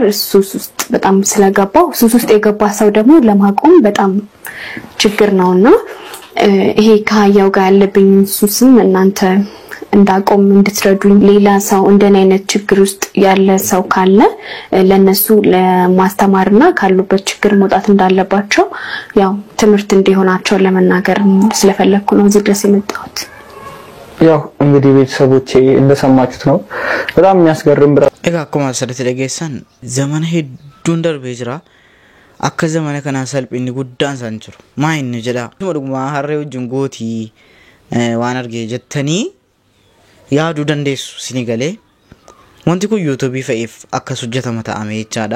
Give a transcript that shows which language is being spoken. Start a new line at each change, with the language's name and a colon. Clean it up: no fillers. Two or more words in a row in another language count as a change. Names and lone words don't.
Amharic: ሱስ ውስጥ በጣም ስለገባው ሱስ ውስጥ የገባ ሰው ደግሞ ለማቆም በጣም ችግር ነውና ይሄ ከሀያው ጋር ያለብኝ ሱስም እናንተ እንዳቆም እንድትረዱኝ ሌላ ሰው እንደኔ አይነት ችግር ውስጥ ያለ ሰው ካለ ለነሱ ለማስተማርና ካሉበት ችግር መውጣት እንዳለባቸው ያው ትምህርት እንዲሆናቸው ለመናገር ስለፈለኩ ነው እዚህ ድረስ የመጣሁት። ያው እንግዲህ ቤተሰቦቼ እንደሰማችሁት ነው በጣም የሚያስገርም ብራ
Oromo: Egaa akkuma asirratti dhageessan zamana hedduun darbee jira. Akka zamana kanaa salphinni guddaan isaan jiru. Maa inni jedha. Dhuguma harree wajjin gootii waan argee jettanii yaaduu dandeessu isinii galee. Wanti kun yuutuubii fa'eef akkas hojjetama ta'ame jechaadha.